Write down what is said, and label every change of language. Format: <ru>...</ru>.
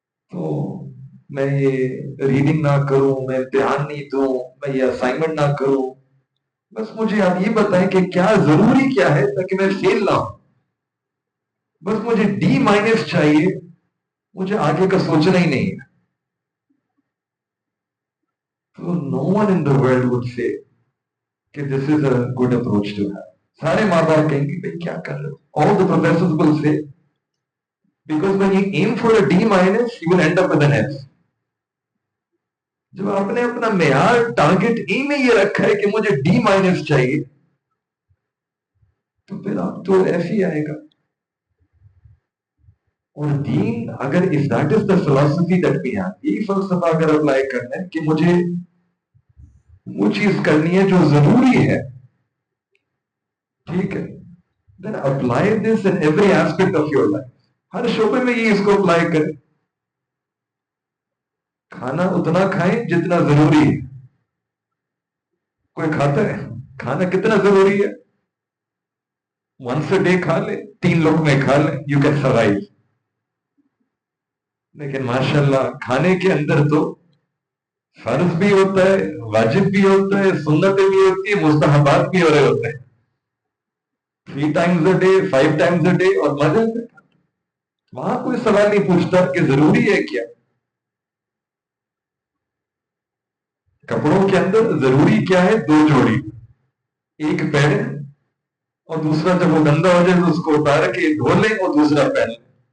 <ur>تو میں یہ ریڈنگ نہ کروں، میں امتحان نہیں دوں، میں یہ اسائنمنٹ نہ کروں، بس مجھے آپ یہ بتائیں کہ کیا ضروری کیا ہے تاکہ میں فیل نہ ہوں. بس مجھے D- چاہیے، مجھے آگے کا سوچنا ہی نہیں ہے.</ur> <en>تو no one in the world would say کہ this is a good approach to have.</en> <ur>سارے ماں باپ کہیں گے بھائی کیا کر رہے ہو.</ur> <en>All the professors will say because when you aim for a D-, you will end up with an F.</en> <ur>جب آپ نے اپنا معیار ٹارگٹ ایم میں یہ رکھا ہے کہ مجھے D- چاہیے، تو پھر آپ تو ایف ہی آئے گا. اور دین اگر</ur> <en>if that is the philosophy that we have،</en> <ur>یہی فلسفہ اگر اپلائی کرنا ہے کہ مجھے وہ چیز کرنی ہے جو ضروری ہے، ٹھیک ہے،</ur> <en>then apply this in every aspect of your life.</en> <ur>ہر شعبے میں یہ اس کو اپلائی کریں. کھانا اتنا کھائیں جتنا ضروری ہے. کوئی کھاتا ہے کھانا کتنا ضروری ہے؟</ur> <en>once a day</en> <ur>کھا لے، 3 لقمے کھا لے،</ur> <en>You can survive.</en> <ur>لیکن ماشاءاللہ کھانے کے اندر تو فرض بھی ہوتا ہے، واجب بھی ہوتا ہے، سنتیں بھی ہوتی ہے، مستحبات بھی ہو رہے ہوتے ہیں.</ur> <en>3 times a day، 5 times a day،</en> <ur>اور مزے سے. وہاں کوئی سوال نہیں پوچھتا کہ ضروری ہے کیا. کپڑوں کے اندر ضروری کیا ہے؟ 2 جوڑی، ایک پہنے اور دوسرا جب وہ گندا ہو جائے تو اس کو اتار کے دھو لیں اور دوسرا پہن لیں.</ur>